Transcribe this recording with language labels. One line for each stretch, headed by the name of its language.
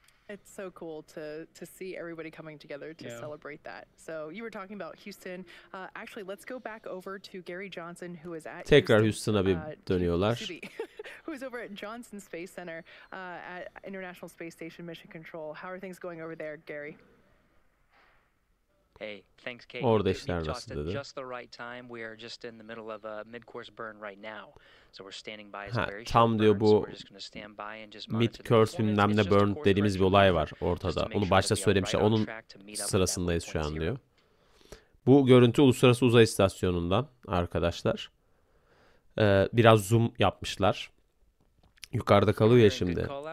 English: It's so cool to see everybody coming together to celebrate that. So you were talking about Houston. Actually, let's go back over to Gary Johnson, who is at
Turkish: tekrar Houston'a bir dönüyorlar.
English: Who is over at Johnson Space Center at International Space Station Mission Control. How are things going over there, Gary? Hey, thanks, Kate.
Turkish: Orada işler nasıl dedi?
English: Just the right time. We are just in the middle of a mid-course burn right now. So we're standing by.
Turkish: Tam diyor bu mid-course bilmem ne burn dediğimiz bir olay var ortada. Onu başta söylemişler. Onun sırasındayız şu an diyor. Bu görüntü Uluslararası Uzay İstasyonu'ndan arkadaşlar. Biraz zoom yapmışlar. Yukarıda kalıyor ya şimdi.